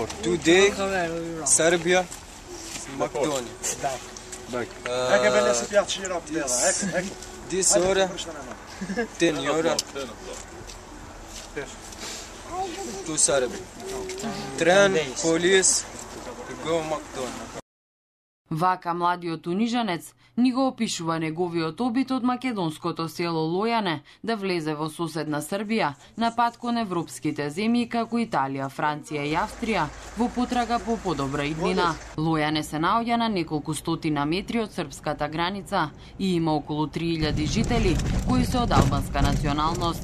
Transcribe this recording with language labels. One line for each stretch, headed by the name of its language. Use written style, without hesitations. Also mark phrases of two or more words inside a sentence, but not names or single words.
English: Today, Serbia, Macedonia. Back. This hora, 10 hora, to Serbia. Train, police, go Macedonia.
Macedonian: Вака младиот униженец ни го опишува неговиот обид од македонското село Лојане да влезе во соседна Србија на пат кон европските земји како Италија, Франција и Австрија во потрага по подобра иднина. Лојане се наоѓа на неколку стотина метри од српската граница и има околу 3000 жители кои се од албанска националност.